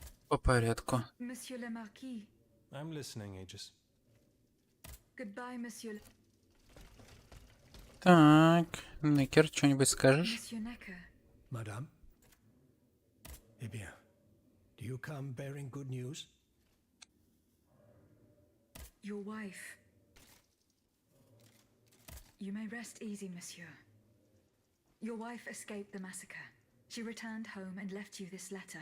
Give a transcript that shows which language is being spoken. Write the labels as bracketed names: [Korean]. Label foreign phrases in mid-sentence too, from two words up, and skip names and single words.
[Russian] По порядку. [French] Monsieur le Marquis. [English] I'm listening, Aegis. Goodbye, Monsieur. [Russian] Так, Некер, что-нибудь скажешь? [French] Monsieur Necker. Madame? Eh bien, [English] do you come bearing good news? Your wife. You may rest easy, monsieur. Your wife escaped the massacre. She returned home and left you this letter.